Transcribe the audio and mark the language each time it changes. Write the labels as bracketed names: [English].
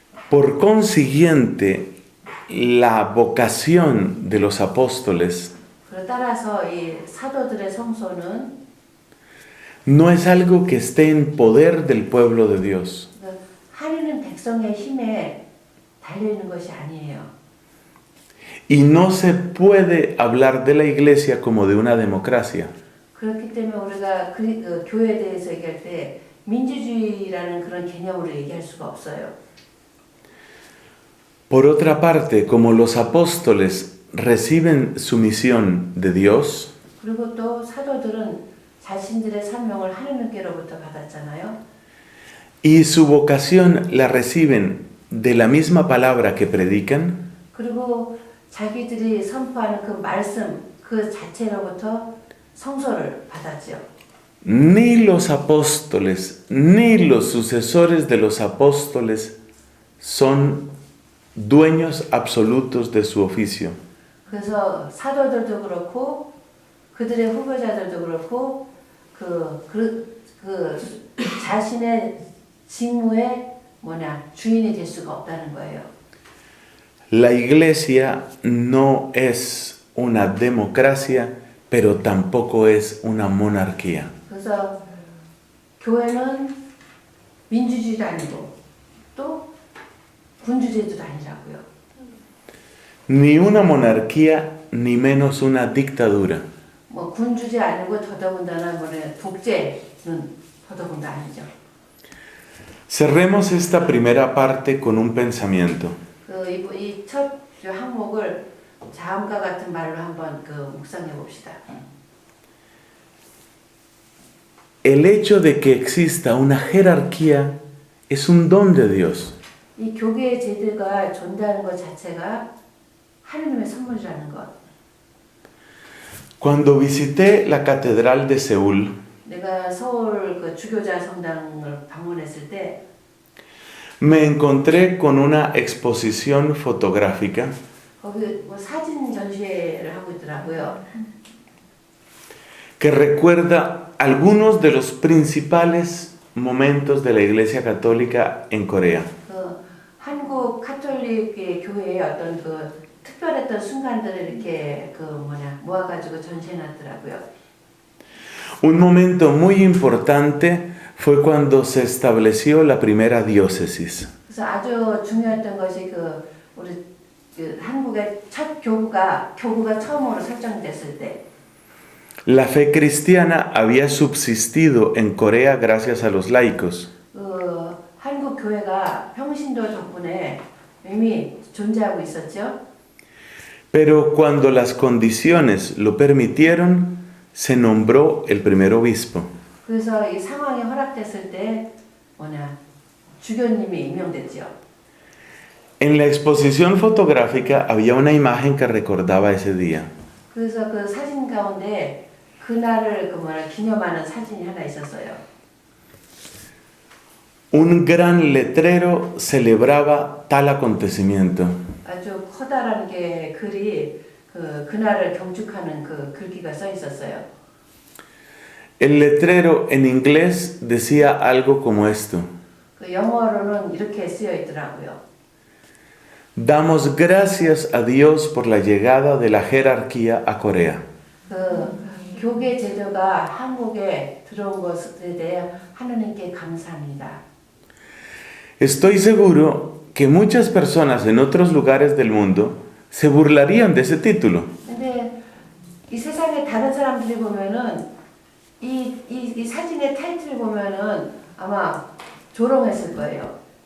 [Spanish] Por consiguiente, la vocación de los apóstoles [Korean] 따라서 이 사도들의 성소는 [Spanish] no es algo que esté en poder del pueblo de Dios. [Korean] 하나님 백성의 힘에 달려 있는 것이 아니에요. [Spanish] Y no se puede hablar de la iglesia como de una democracia. [Korean] 그렇기 때문에 우리가 교회에 대해서 얘기할 때 민주주의라는 그런 개념으로 얘기할 수가 없어요. [Spanish] Por otra parte, como los apóstoles reciben su misión de Dios, [Korean] 그리고 또 사도들은 자신들의 사명을 하느님께로부터 받았잖아요. [Spanish] y su vocación la reciben de la misma palabra que predican, [Korean] 그리고 자기들이 선포하는 그 말씀 그 자체로부터 성소를 받았죠. [Spanish] ni los apóstoles ni los sucesores de los apóstoles son dueños absolutos de su oficio. [Korean] 그래서 사도들도 그렇고 그들의 후보자들도 그렇고 그 자신의 직무의 주인이 될 수가 없다는 거예요. [Spanish] La iglesia no es una democracia, pero tampoco es una monarquía. [Korean] 그래서 교회는 민주주의도 아니고 또 군주제도도 아니라고요. [Spanish] Ni una monarquía, ni menos una dictadura. [Korean] 군주제 아니고 더더군다나 독재는 더더군다 아니죠. [Spanish] Cerremos esta primera parte con un pensamiento. [Korean] 이 첫 항목을 다음과 같은 말로 한번 묵상해 봅시다. [Spanish] El hecho de que exista una jerarquía es un don de Dios. [Korean] 이 교계의 제도가 존재하는 것 자체가 하느님의 선물이라는 것. [Spanish] Cuando visité la Catedral de Seúl, [Korean] 내가 서울 그 주교자 성당을 방문했을 때 [Spanish] me encontré con una exposición fotográfica [Korean] 거기 뭐 사진 전시회를 하고 있더라고요. [Spanish] que recuerda algunos de los principales momentos de la Iglesia Católica en Corea. [Korean] 그 한국 카톨릭의 교회의 어떤 그 특별했던 순간들을 이렇게 모아가지고 전시해놨더라고요. [Spanish] Un momento muy importante fue cuando se estableció la primera diócesis. [Korean] 그래서 아주 중요했던 것이 우리 한국의 첫 교구가 처음으로 설정됐을 때. [Spanish] La fe cristiana había subsistido en Corea gracias a los laicos. [Korean] 한국 교회가 평신도 덕분에 이미 존재하고 있었죠. [Spanish] Pero cuando las condiciones lo permitieron, se nombró el primer obispo. [Korean] 그래서 이 상황이 허락됐을 때 주교님이 임명됐죠. [Spanish] En la exposición fotográfica había una imagen que recordaba ese día. [Korean] 그래서 그 사진 가운데 그날을 기념하는 사진이 하나 있었어요. [Spanish] Un gran letrero celebraba tal acontecimiento. [Korean] 아주 커다란 게 글이 그날을 경축하는 그 글귀가 써 있었어요. [Spanish] El letrero en inglés decía algo como esto. [Korean] 그 영어로는 이렇게 쓰여 있더라고요. [Spanish] Damos gracias a Dios por la llegada de la jerarquía a Corea. [Korean] 교계 제도가 한국에 들어온 것에 대해 하나님께 감사합니다. [Spanish] Estoy seguro que muchas personas en otros lugares del mundo se burlarían de ese título. [Korean] 근데 이 세상의 다른 사람들이 보면은 이 사진의 타이틀을 보면은 아마 조롱했을 거예요.